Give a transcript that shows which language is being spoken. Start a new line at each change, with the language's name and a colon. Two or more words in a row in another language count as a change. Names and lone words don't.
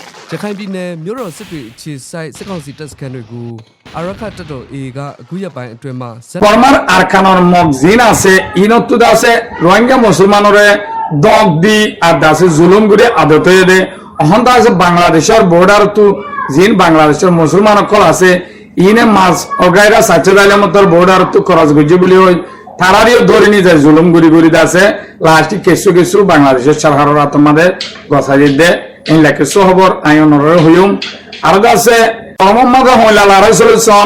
Burmese: ရခိုင်ပြည်နယ်မြို့တော်စစ်တွေအခြေစိုက်စစ်ကောင်စီတပ်စခန်းတွေကိုအာရခတပ်တော် A ကအခုရက်ပိုင်းအတွင်းမှာ
Rohingya: Former Arkanor Mokzina se inottuda se Rohingya Musulmanore dog di adase zulum gure adotoyede honda se Bangladeshor border tu zin Bangladeshor Musulman kol ase ine mas ogaira sachedale motor border tu cross guji boli hoy tarario dorini je zulum guri guri dase last kesu Bangladeshor sarharar atmade gosayide in leke sohbor ayonore huyum ardase Muhammad Hoylala Rasulson